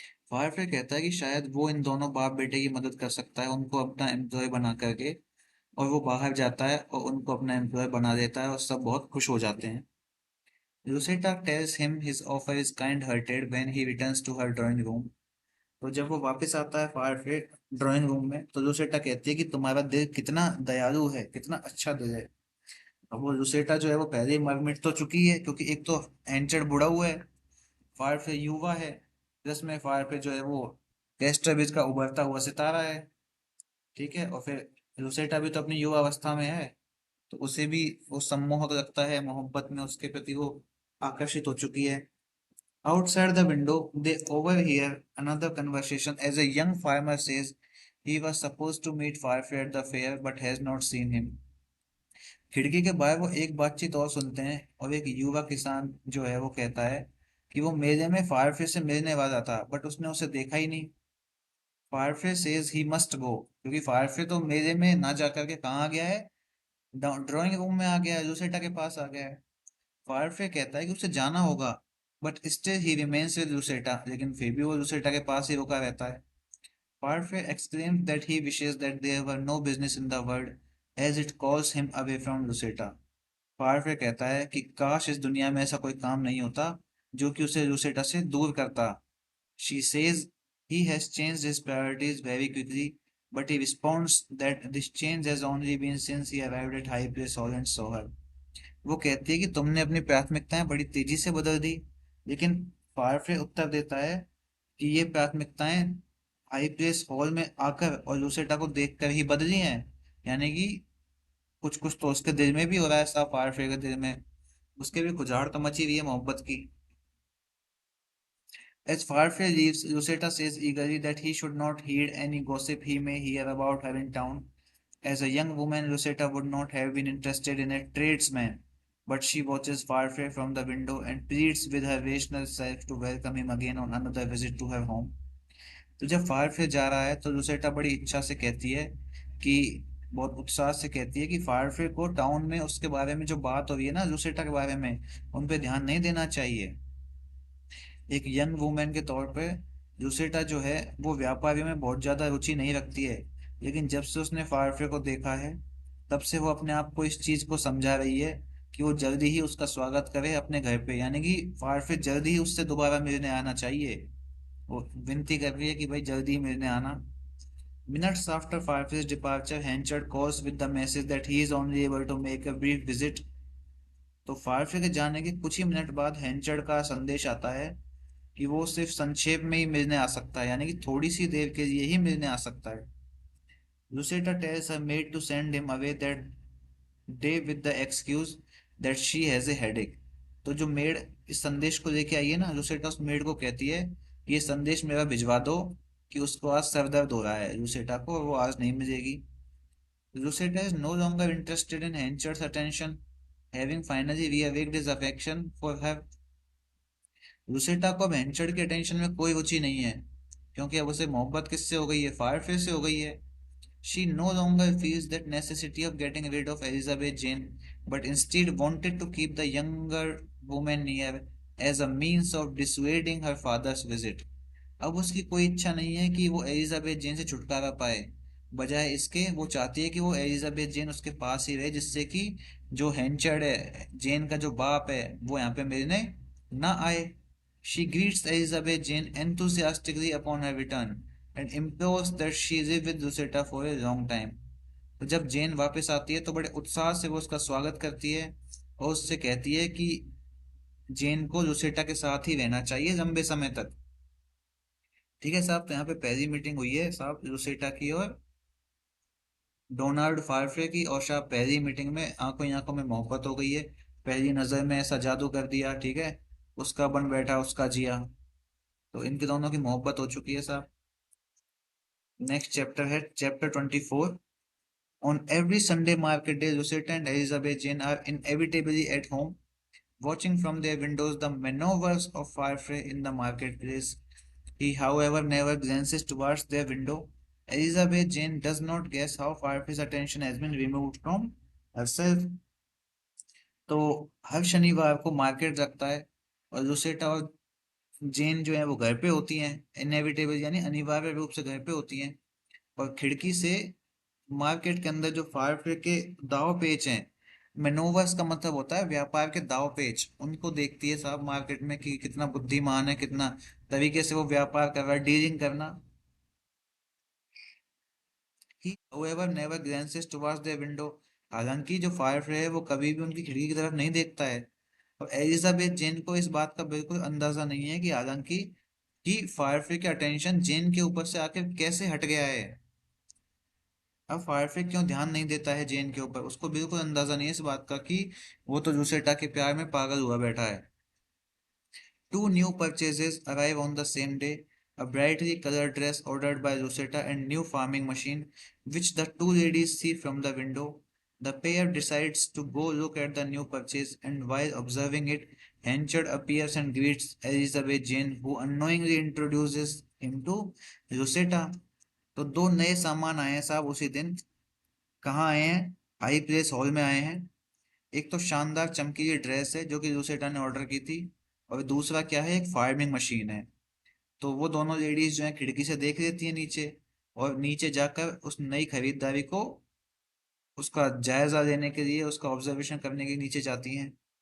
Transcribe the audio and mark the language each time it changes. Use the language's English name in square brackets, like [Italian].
[Hindi] फायरफ्री कहता है कि शायद वो इन दोनों बाप बेटे की मदद कर सकता है, उनको अपना एम्प्लॉय बना करके। और वो बाहर जाता है और उनको अपना एम्प्लॉय बना देता है और सब बहुत खुश हो जाते हैं। [English] Lucetta tells him his offer is kind hearted when he returns to her drawing room. [Hindi] तो जब वो वापस आता है फायर ड्राइंग रूम में, तो लुसेटा कहती है कि तुम्हारा दिल कितना दयालु है, कितना अच्छा दिल है। अब वो लुसेटा जो है वो पहले ही मर मिट तो चुकी है, क्योंकि एक तो एंचर बुढ़ा हुआ है, फायर युवा है, प्लस में फायर जो है वो कैस्ट्रविज का उभरता हुआ सितारा है। ठीक है, और फिर लुसेटा भी तो अपनी युवा अवस्था में है, तो उसे भी वो सम्मोह लगता है, मोहब्बत में उसके प्रति वो आकर्षित हो चुकी है। [English] Outside the window, they overhear another conversation as a young farmer says he was supposed to meet Firefly at the fair but has not seen him. [Hindi] खिड़की के बाहर वो एक बातचीत और सुनते हैं, और एक युवा किसान जो है वो कहता है कि वो मेले में फायरफ्लाई से मिलने वाला था बट उसने उसे देखा ही नहीं। Firefly [English] says he must go, [Hindi] क्योंकि फायरफ्लाई तो मेले में ना जाकर के कहाँ गया है, ड्राइंग रूम में आ गया है, लूसेटा के पास आ गया है। फायरफ्लाई कहता है कि उसे जाना होगा, [English] but still he remains with Lucetta, [Hindi] लेकिन फिर भी वो लूसेटा के पास ही रुका रहता है। [English] Firefly exclaims that he wishes that there were no business in the world as it calls him away from Lucetta. [Hindi] Firefly कहता है कि काश इस दुनिया में ऐसा कोई काम नहीं होता जो कि उसे लूसेटा से दूर करता। [English] She says he has changed his priorities very quickly, but he responds that this change has only been since he arrived at High Place Hall and saw her। [Hindi] वो कहती है कि तुमने अपनी प्राथमिकताएं बड़ी तेजी से बदल दी, लेकिन फायरफ्लाई उत्तर देता है कि ये प्राथमिकताएं हाई प्लेस हॉल में आकर और लूसेटा को देखकर ही बदली हैं। यानी कि कुछ कुछ तो उसके दिल में भी हो रहा है, साफ फायरफ्लाई के दिल में उसके भी कुछ तो मची हुई है मोहब्बत की। [English] As Firefly leaves, Lucetta says eagerly that he should not heed any gossip he may hear about her in town. As a young woman, Lucetta would not have been interested in a tradesman, but she watches Firefly from the window and pleads with her rational self to welcome him again on another visit to her home. [Hindi] तो जब Firefly जा रहा है तो लुसेटा बड़ी इच्छा से कहती है कि बहुत उत्साह से कहती है कि फायरफ्लाई को टाउन में उसके बारे में जो बात हो रही है ना लुसेटा के बारे में, उन पे ध्यान नहीं देना चाहिए। एक यंग वुमेन के तौर पे लुसेटा जो है वो व्यापारी में बहुत ज्यादा रुचि नहीं रखती है, लेकिन जब से उसने फायरफ्लाई को देखा है तब से वो अपने आप को इस चीज को समझा रही है कि वो जल्दी ही उसका स्वागत करे अपने घर पे, यानी कि फायरफ्लाई जल्दी ही उससे दोबारा मिलने आना चाहिए। वो विनती कर रही है कि भाई जल्दी ही मिलने आना। [English] Minutes after Firefly's departure, Henchard calls with the message that he is only able to make a brief visit। [Hindi] तो फायरफ्लाई के जाने के कुछ ही मिनट बाद हेंचर्ड का संदेश आता है कि वो सिर्फ संक्षेप में ही मिलने आ सकता है, यानी कि थोड़ी सी देर के लिए ही मिलने आ सकता है। [English] Lucetta tells her maid to send him away that day with the excuse that she has a headache. [Hindi] तो जो मेड इस संदेश को लेके आई है ना, लुसेटा उस मेड को कहती है कि ये संदेश मेरा भिजवा दो कि उसको आज सर दर्द हो रहा है लुसेटा को, और वो आज नहीं मिलेगी। [English] Lucetta is no longer interested in Henchard's attention, having finally reawaked his affection for her. [Hindi] लुसेटा को अब हेंचर्ड के अटेंशन में कोई रुचि नहीं है, क्योंकि अब उसे मोहब्बत किससे हो गई है, फायरफ्लाई से हो गई है। [English] She no longer feels that necessity of getting rid of Elizabeth Jane, but instead wanted to keep the younger woman near as a means of dissuading her father's visit। [Hindi] अब उसकी कोई इच्छा नहीं है कि वो एलिजाबेथ जेन से छुटकारा पाए, बजाय इसके वो चाहती है कि वो एलिजाबेथ जेन उसके पास ही रहे, जिससे कि जो हेंचर्ड है, जेन का जो बाप है, वो यहाँ पे मिलने ना आए। [English] She greets Elizabeth Jane enthusiastically upon her return and implores that she live with Lucetta for a long time। [Hindi] तो जब जेन वापस आती है तो बड़े उत्साह से वो उसका स्वागत करती है और उससे कहती है कि जेन को लुसेटा के साथ ही रहना चाहिए लंबे समय तक। ठीक है साहब, तो यहाँ पे पहली मीटिंग हुई है साहब लुसेटा की और डोनाल्ड फायरफ्लाई की, और साहब पहली मीटिंग में आंखों ही आंखों में मोहब्बत हो गई है, पहली नजर में ऐसा जादू कर दिया। ठीक है, उसका बन बैठा उसका जिया, तो इनके दोनों की मोहब्बत हो चुकी है साहब। नेक्स्ट चैप्टर है chapter 24। [English] On every Sunday market day, Lucetta and Elizabeth Jane are inevitably at home, watching from their windows the maneuvers of Firefly in the marketplace. He, however, never glances towards their window. Elizabeth Jane does not guess how Firefly's attention has been removed from herself। [Hindi] तो हर शनिवार को market लगता है और लुसेटा और जेन जो है वो घर पे होती हैं, इनएविटेबल यानी अनिवार्य रूप से घर पे होती हैं, और खिड़की से मार्केट के अंदर जो फायर के दाव पेच हैं, मैनोवर्स का मतलब होता है व्यापार के दाव पेच, उनको देखती है साहब मार्केट में कि कितना बुद्धिमान है, कितना तरीके से वो व्यापार कर रहा है, डीलिंग करना। [English] ही however never glances towards their window, [Hindi] हालांकि जो फायर है वो कभी भी उनकी खिड़की की तरफ नहीं देखता है। और एलिजाबेथ जेन को इस बात का बिल्कुल अंदाजा नहीं है कि हालांकि कि फायरफ्री का अटेंशन जेन के ऊपर से आकर कैसे हट गया है। अब फायरफ्री क्यों ध्यान नहीं देता है जेन के ऊपर, उसको बिल्कुल अंदाजा नहीं है इस बात का कि वो तो जूसेटा के प्यार में पागल हुआ बैठा है। [English] Two new purchases arrive on the same day, a brightly colored dress ordered by Rosetta and new farming machine, which the two ladies see from the window. The pair decides to go look at the new purchase, and while observing it, Henchard appears and greets Elizabeth Jane, who unknowingly introduces him to Rosetta. [Hindi] तो दो नए सामान आए हैं साहब उसी दिन। कहाँ आए हैं? हाई प्लेस हॉल में आए हैं। एक तो शानदार चमकीली ड्रेस है जो कि लूसेटा ने ऑर्डर की थी, और दूसरा क्या है, एक फार्मिंग मशीन है। तो वो दोनों लेडीज जो है खिड़की से देख लेती है नीचे, और नीचे जाकर उस नई खरीदारी को, उसका जायजा लेने के लिए, उसका ऑब्जर्वेशन करने के लिए नीचे जाती हैं।